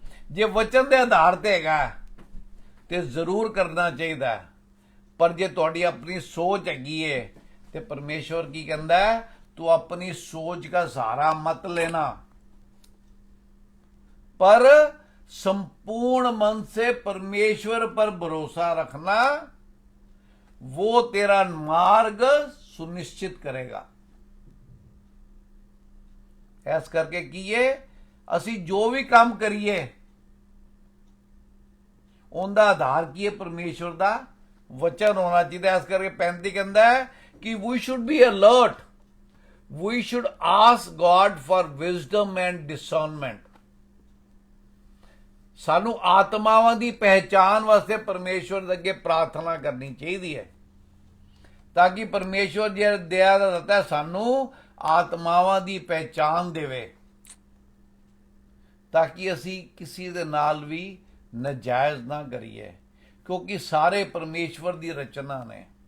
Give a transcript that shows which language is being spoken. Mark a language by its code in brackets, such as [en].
[pa] ਜੇ ਵਚਨ ਦੇ ਆਧਾਰ ਤੇ ਹੈਗਾ ਤੇ ਜ਼ਰੂਰ ਕਰਨਾ ਚਾਹੀਦਾ, ਪਰ ਜੇ ਤੁਹਾਡੀ ਆਪਣੀ ਸੋਚ ਹੈਗੀ ਏ ਤੇ ਪਰਮੇਸ਼ਵਰ ਕੀ ਕਹਿੰਦਾ ਹੈ, ਤੂੰ [hi] अपनी सोच का सहारा मत लेना, पर संपूर्ण मन से परमेश्वर पर भरोसा रखना, वो तेरा मार्ग सुनिश्चित करेगा। [pa] ऐस करके कीए ਅਸੀਂ ਜੋ ਵੀ ਕੰਮ ਕਰੀਏ ਉਹਦਾ ਆਧਾਰ ਕੀ ਹੈ, ਪਰਮੇਸ਼ਵਰ ਦਾ ਵਚਨ ਹੋਣਾ ਚਾਹੀਦਾ। ਇਸ ਕਰਕੇ 35 ਕਹਿੰਦਾ ਹੈ ਕਿ [en] we should be alert, we should ask God for wisdom and discernment। [pa] ਸਾਨੂੰ ਆਤਮਾਵਾਂ ਦੀ ਪਹਿਚਾਨ ਵਾਸਤੇ ਪਰਮੇਸ਼ਵਰ ਦੇ ਅੱਗੇ ਪ੍ਰਾਰਥਨਾ ਕਰਨੀ ਚਾਹੀਦੀ ਹੈ, ਤਾਂ ਕਿ ਪਰਮੇਸ਼ਵਰ ਜਿਹੜਾ ਦਇਆ ਦਾ ਦਾਤਾ ਹੈ ਸਾਨੂੰ ਆਤਮਾਵਾਂ ਦੀ ਪਹਿਚਾਨ ਦੇਵੇ, ਤਾਂ ਕਿ ਅਸੀਂ ਕਿਸੇ ਦੇ ਨਾਲ ਵੀ ਨਾਜਾਇਜ਼ ਨਾ ਕਰੀਏ, ਕਿਉਂਕਿ ਸਾਰੇ ਪਰਮੇਸ਼ਵਰ ਦੀ ਰਚਨਾ ਨੇ।